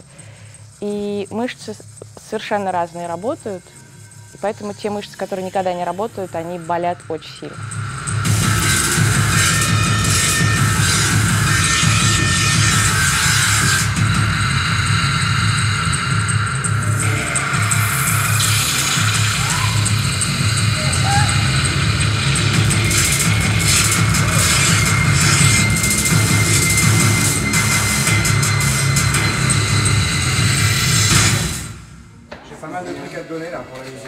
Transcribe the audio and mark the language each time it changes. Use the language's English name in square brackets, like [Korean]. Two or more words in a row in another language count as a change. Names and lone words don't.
[Russian] И мышцы совершенно разные работают, и поэтому те мышцы, которые никогда не работают, они болят очень сильно. [French] J'ai pas mal de trucs à te donner là pour la musique.